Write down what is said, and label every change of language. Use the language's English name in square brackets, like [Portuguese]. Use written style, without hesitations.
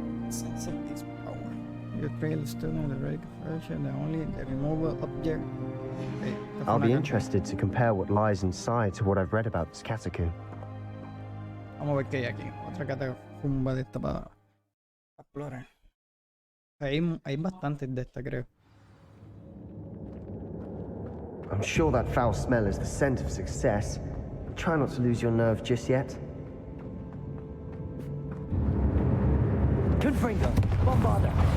[English] Sense of this power. You create a student of the relic version, the removable object. I'll be interested to compare what lies inside to what I've read about this catacomb. [Spanish] Vamos a ver qué hay aquí. Otra catacumba de esta para explorar. Hay bastantes de esta, creo. [English] I'm sure that foul smell is the scent of success. Try not to lose your nerve just yet. Confringo! Bombarder!